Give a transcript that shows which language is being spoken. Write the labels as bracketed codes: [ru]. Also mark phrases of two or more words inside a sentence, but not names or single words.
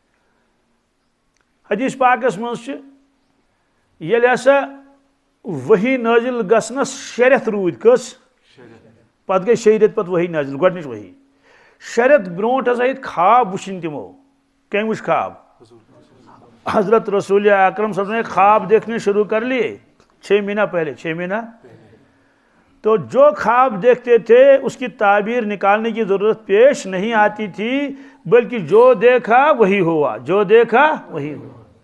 [ks] حدیث پاکس منٛز چھُ ییٚلہِ ہسا وحی نٲزِل گژھنس 6 رٮ۪تھ روٗدۍ. کٔژ؟ پتہٕ گٔے 6 رٮ۪تھ پتہٕ وحی نٲزِل، گۄڈنِچ وحی. 6 رٮ۪تھ برونٛٹھ ہسا ییٚتہِ خواب وٕچھِنۍ تِمو. کٔمۍ وٕچھ خواب؟ [ur] حضرت رسول اکرم صلی اللہ علیہ وسلم نے خواب دیکھنے شروع کر لیے 6 مہینہ پہلے. 6 مہینہ. تو جو خواب دیکھتے تھے اس کی تعبیر نکالنے کی ضرورت پیش نہیں آتی تھی، بلکہ جو دیکھا وہی ہوا، جو دیکھا وہی ہوا.